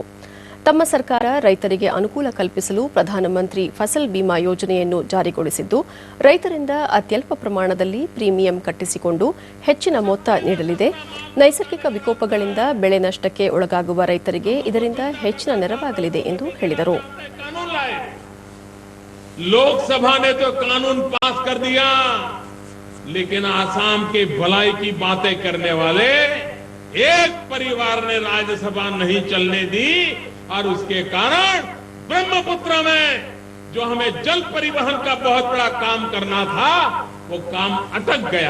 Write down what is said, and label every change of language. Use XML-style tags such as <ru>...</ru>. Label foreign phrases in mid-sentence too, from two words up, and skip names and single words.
<kn>ತಮ್ಮ ಸರ್ಕಾರ ರೈತರಿಗೆ ಅನುಕೂಲ ಕಲ್ಪಿಸಲು ಪ್ರಧಾನಮಂತ್ರಿ ಫಸಲ್ ಬಿಮಾ ಯೋಜನೆಯನ್ನು ಜಾರಿಗೊಳಿಸಿದ್ದು, ರೈತರಿಂದ ಅತ್ಯಲ್ಪ ಪ್ರಮಾಣದಲ್ಲಿ ಪ್ರೀಮಿಯಂ ಕಟ್ಟಿಸಿಕೊಂಡು ಹೆಚ್ಚಿನ ಮೊತ್ತ ನೀಡಲಿದೆ. ನೈಸರ್ಗಿಕ ವಿಕೋಪಗಳಿಂದ ಬೆಳೆ ನಷ್ಟಕ್ಕೆ ಒಳಗಾಗುವ ರೈತರಿಗೆ ಇದರಿಂದ ಹೆಚ್ಚಿನ ನೆರವಾಗಲಿದೆ ಎಂದು ಹೇಳಿದರು.</kn> <hi>लोकसभा ने तो कानून पास कर दिया, लेकिन आसाम के भलाई की बातें करने वाले एक परिवार ने राज्यसभा नहीं चलने दी और उसके कारण ब्रह्मपुत्र में जो हमें जल परिवहन का बहुत बड़ा काम करना था, वो काम अटक गया.</hi>